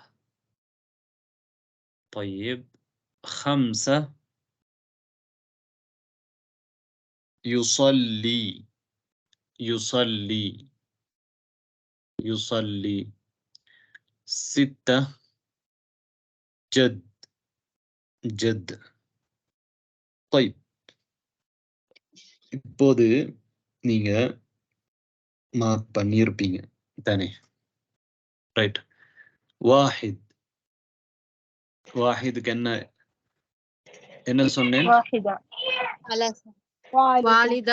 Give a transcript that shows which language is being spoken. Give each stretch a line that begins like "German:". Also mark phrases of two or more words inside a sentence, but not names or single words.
Arabic: طيب خمسة يصلي، يصلي، يصلي. ستة جد، جد.
Tamil: طيب இப்போது நீங்க மார்க் பண்ணியிருப்பீங்க தானே? ரைட். வாஹித், வாஹிதுக்கு என்ன சொன்னேன்?
Arabic: واحدة والدة,